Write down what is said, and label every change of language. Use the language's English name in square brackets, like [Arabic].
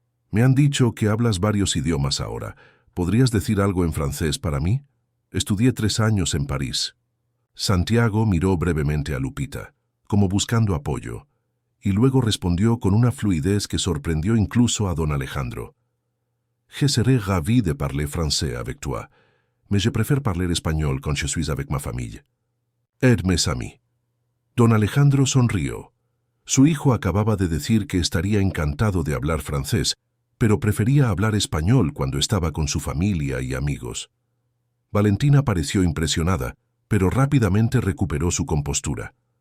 [Spanish] «Me han dicho que hablas varios idiomas ahora. ¿Podrías decir algo en francés para mí? Estudié 3 años en París». Santiago miró brevemente a Lupita, como buscando apoyo, y luego respondió con una fluidez que sorprendió incluso a don Alejandro. [French] «Je serais ravi de parler français avec toi, mais je préfère parler espagnol quand je suis avec ma famille. Aide mes amis». [Spanish] Don Alejandro sonrió. Su hijo acababa de decir que estaría encantado de hablar francés, pero prefería hablar español cuando estaba con su familia y amigos. Valentina pareció impresionada, pero rápidamente recuperó su compostura.